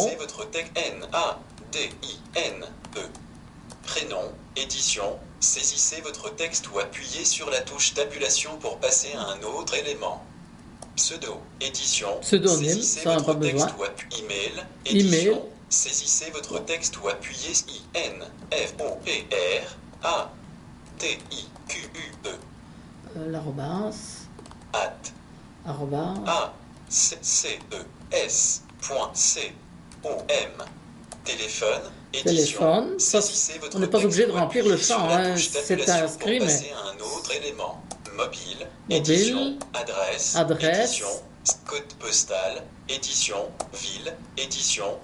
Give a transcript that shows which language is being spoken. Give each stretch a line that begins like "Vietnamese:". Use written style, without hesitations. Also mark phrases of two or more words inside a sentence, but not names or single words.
French: Saisissez votre texte N-A-D-I-N-E. Prénom, édition. Saisissez votre texte ou appuyez sur la touche tabulation pour passer à un autre élément. Pseudo, édition. Pseudonyme, ça n'a pas besoin. Email, édition. Email. Saisissez votre texte ou appuyez I-N-F-O-P-R-A-T-I-Q-U-E. L'arrobas. Arrobas. A-C-C-E-S.C-O-M. Téléphone. Téléphone. Ça, on n'est pas obligé de remplir le champ, hein, c'est inscrit, mais... Passer à un autre élément. Mobile. Édition. Adresse. Édition. Code postal. Édition. Ville. Édition.